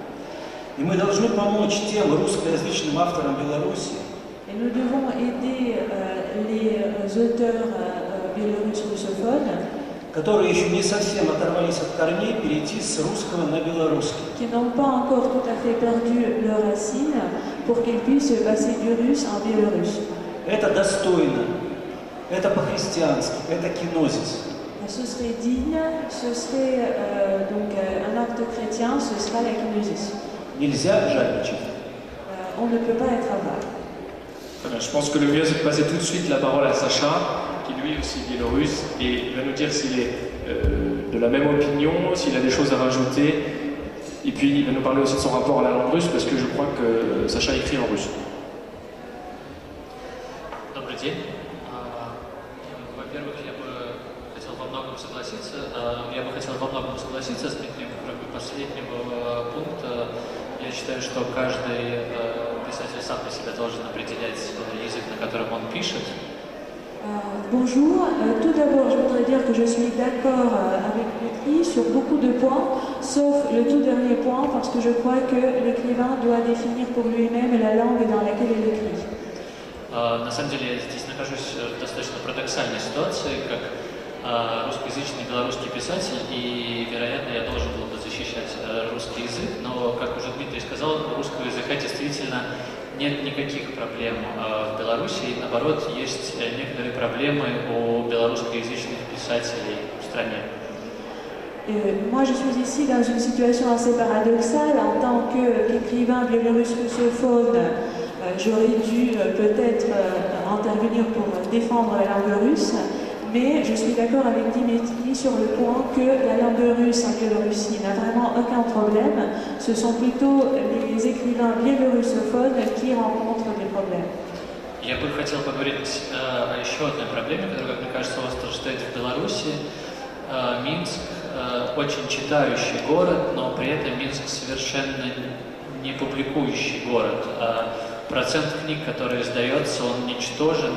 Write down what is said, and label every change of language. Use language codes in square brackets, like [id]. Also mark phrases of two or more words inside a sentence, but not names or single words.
[ru] И мы должны помочь тем русскоязычным авторам Беларуси, [fr] Et nous devons aider les auteurs biélorusses russophones [ru] которые еще не совсем оторвались от корней, перейти с русского на белорусский. [fr] qui n'ont pas encore tout à fait perdu leurs racines pour qu'ils puissent passer du russe en biélorusse. [ru] Это достойно, это по-христиански, это кинозис. [fr] Ce serait digne, ce serait donc un acte chrétien, ce sera la kenosis. [ru] Нельзя жадничать. [fr] On ne peut pas être avare. Je pense que le mieux c'est de passer tout de suite la parole à Sacha, qui lui aussi est biélorusse, et il va nous dire s'il est de la même opinion, s'il a des choses à rajouter, et puis il va nous parler aussi de son rapport à la langue russe, parce que je crois que Sacha écrit en russe. [ru] Добрый день. Во-первых, я бы хотел во многом согласиться с Дмитрием, кроме последнего пункта. Я считаю, что каждый писатель сам для себя должен определять язык, на котором он пишет. [fr] Bonjour. Tout d'abord, je voudrais dire que je suis d'accord avec Dmitri sur beaucoup de points, sauf le tout dernier point, parce que je crois que l'écrivain doit définir pour lui-même la langue dans laquelle il écrit. [ru] На самом деле, я здесь нахожусь в достаточно парадоксальной ситуации, как русскоязычный белорусский писатель, и, вероятно, я должен был бы защищать русский язык, но, как уже Дмитрий сказал, у русского языка действительно нет никаких проблем в Беларуси, и, наоборот, есть некоторые проблемы у белорусскоязычных писателей в стране. [fr] Moi, je suis ici dans une situation assez paradoxale. En tant qu'écrivain biélorusse russophone, j'aurais dû peut-être intervenir pour défendre la langue russe, mais je suis d'accord avec Dimitri sur le point que la langue russe en Biélorussie n'a vraiment aucun problème. Ce sont plutôt les écrivains biélorussophones qui rencontrent des problèmes. [ru] Я бы хотел поговорить о еще одной проблеме, которая, как мне кажется, остро стоит в Беларуси. Минск очень читающий город, но при этом Минск совершенно не публикующий город. Процент книг, который издается, он ничтожен.